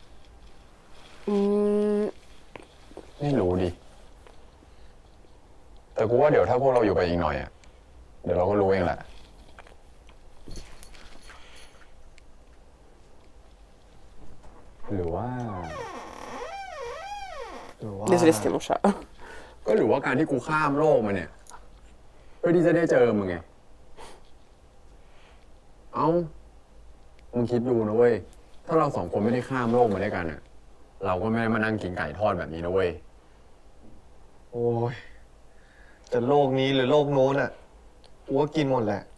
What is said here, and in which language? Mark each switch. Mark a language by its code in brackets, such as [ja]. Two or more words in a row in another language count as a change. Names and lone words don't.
[th] ไม่รู้ดิ แต่กูว่าเดี๋ยวถ้าพวกเราอยู่ไปอีกหน่อยอะเดี๋ยวเราก็รู้เองแหละ หรือว่า [fr] Désolé, c'était mon chat. [th] ก็หรือว่าการที่กูข้ามโลกมาเนี่ย เพื่อที่จะได้เจอมึงไง เอ้า มึงคิดดูนะเว้ย ถ้าเราสองคนไม่ได้ข้ามโลกมาด้วยกันอะเราก็ไม่ได้มานั่งกินไก่ทอดแบบนี้นะเว้ย โอ้ยจะโลกนี้หรือโลกโน้นอ่ะกูก็กินหมดแหละ